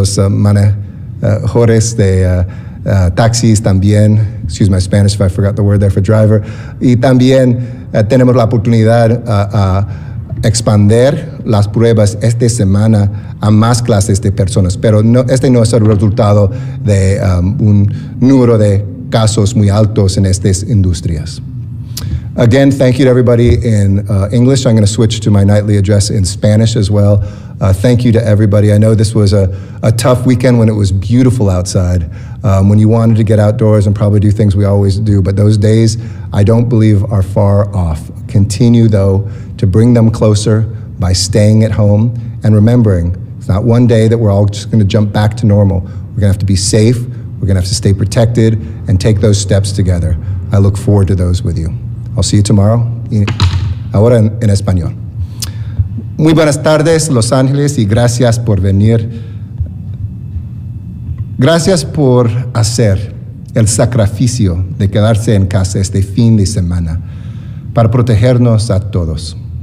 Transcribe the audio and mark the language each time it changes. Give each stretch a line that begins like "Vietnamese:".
Spanish: manejadores de taxis también,
English: excuse my Spanish if I forgot the word there for driver,
Spanish: y también tenemos la oportunidad a expandir las pruebas esta semana a más clases de personas, pero este no es el resultado de un número de casos muy altos en estas industrias.
English: Again, thank you to everybody in English. I'm going to switch to my nightly address in Spanish as well. Thank you to everybody. I know this was a tough weekend when it was beautiful outside, when you wanted to get outdoors and probably do things we always do, but those days I don't believe are far off. Continue, though, to bring them closer by staying at home and remembering it's not one day that we're all just going to jump back to normal. We're going to have to be safe, we're going to have to stay protected and take those steps together. I look forward to those with you. I'll see you tomorrow.
Spanish: Ahora en español. Muy buenas tardes, Los Ángeles, y gracias por venir. Gracias por hacer el sacrificio de quedarse en casa este fin de semana para protegernos a todos.